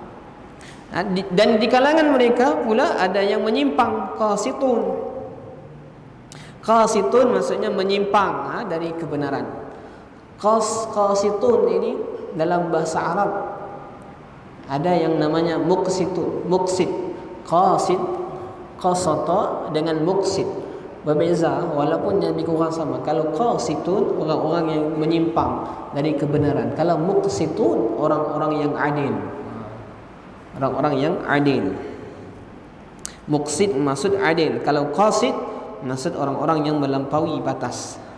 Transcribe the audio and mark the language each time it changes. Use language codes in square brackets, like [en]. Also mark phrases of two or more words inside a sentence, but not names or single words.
[ms] Dan di kalangan mereka pula ada yang menyimpang, qasitun. Qasitun maksudnya menyimpang dari kebenaran. Qasitun ini dalam bahasa Arab ada yang namanya muqsit. [ar] قاسط، قسط [ms] dengan muqsit berbeza, walaupun yang lebih kurang sama. Kalau qasitun orang-orang yang menyimpang dari kebenaran, kalau muqsitun orang-orang yang adil. Orang-orang yang adil. Muqsit maksud adil. Kalau qasid maksud orang-orang yang melampaui batas.